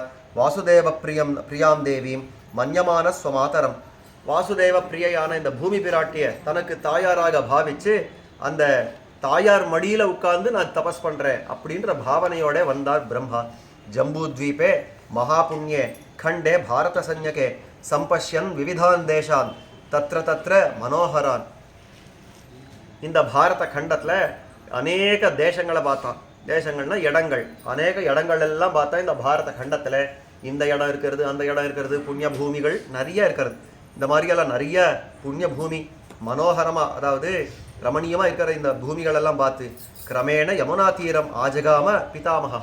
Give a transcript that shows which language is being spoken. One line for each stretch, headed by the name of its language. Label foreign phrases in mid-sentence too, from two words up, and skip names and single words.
Sanskrit: वासुदेव प्रियां देवीं मन्यमान स्वमातरम्.
Tamil: வாசுதேவ பிரியையான இந்த பூமி பிராட்டியை தனக்கு தாயாராக பாவிச்சு அந்த தாயார் மடியில் உட்கார்ந்து நான் தபஸ் பண்ணுறேன் அப்படின்ற பாவனையோட வந்தார் பிரம்மா.
Sanskrit: जम्बूद्वीपे महापुण्ये खंडे भारत संज्ञके संपश्यन् विविधान देशान तत्र तत्र मनोहरान.
Tamil: இந்த பாரத கண்டத்தில் அநேக தேசங்களை பார்த்தான். தேசங்கள்னா இடங்கள், அநேக இடங்கள் எல்லாம் பார்த்தா இந்த பாரத கண்டத்தில் இந்த இடம் இருக்கிறது, அந்த இடம் இருக்கிறது, புண்ணிய பூமிகள் நிறைய இருக்கிறது. இந்த மாதிரியெல்லாம் நிறைய புண்ணிய பூமி மனோகரமாக, அதாவது ரமணீயமாக இருக்கிற இந்த பூமிகளெல்லாம் பார்த்து
Sanskrit: क्रमेण यमुना तीरम् आजगाम पितामहः.